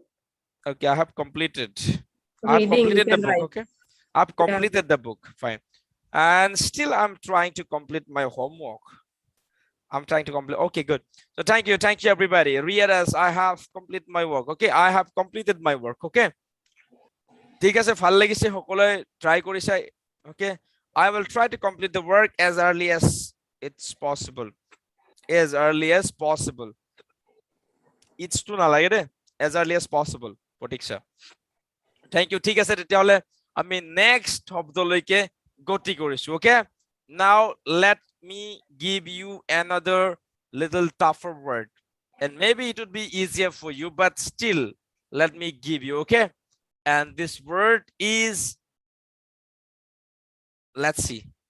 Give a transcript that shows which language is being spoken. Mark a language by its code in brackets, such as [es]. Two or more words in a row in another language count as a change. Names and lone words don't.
[en] Okay, I have completed Reading, you the can book. write. Okay, I've Yeah. completed the book. Fine. And still I'm trying to complete my homework. I'm trying to complete. Okay, good. So thank you everybody. Realize I have completed my work. Okay, I have completed my work. [as] Okay, ঠিক আছে, ভাল লাগিছে, সকলোৱে ট্ৰাই কৰিছে। [en] Okay, I will try to complete the work as early as it's possible. As early as possible. It's too [as] নালাগে দে, [en] as early as possible. প্ৰতীক্ষা, thank you. [as] ঠিক আছে, তেতিয়াহ'লে আমি নেক্সট শব্দলৈকে গতি কৰিছো। [en] Okay, now let me give you another little tougher word, and maybe it would be easier for you, but still let me give you. Okay, and this word is, let's see.